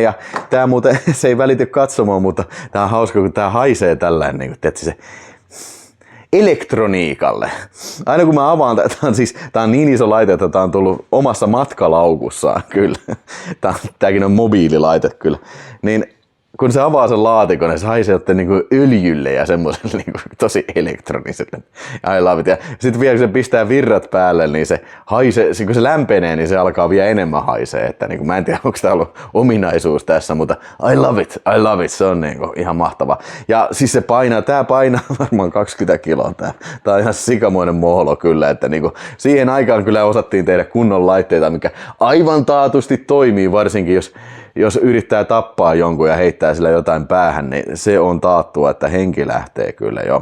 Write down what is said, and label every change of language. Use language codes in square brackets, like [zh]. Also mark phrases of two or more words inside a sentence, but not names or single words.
[fi] Ja tää muuten, se ei välity katsomaan, mutta tää on hauska, kun tää haisee tällainen, niin kuin, se elektroniikalle. Aina kun mä avaan, tää on niin iso laite, että tää on tullut omassa matkalaukussaan kyllä. Tääkin on mobiililaite kyllä. Niin kun se avaa sen laatikon, niin se haisee jotain niinku öljylle ja semmoiselle niinku tosi elektroniselle. [en] I love it. [fi] Ja sitten vielä kun se pistää virrat päälle, niin se haisee, kun se lämpenee, niin se alkaa vielä enemmän haisee. Että niinku, mä en tiedä, onko tämä ollut ominaisuus tässä, mutta [en] I love it, [fi] se on niinku ihan mahtava. Ja siis se tää painaa varmaan 20 kiloa. Tää on ihan sikamoinen mohlo kyllä, että niinku, siihen aikaan kyllä osattiin tehdä kunnon laitteita, mikä aivan taatusti toimii, varsinkin jos yrittää tappaa jonkun ja heittää sillä jotain päähän, niin se on taattua, että henki lähtee kyllä jo.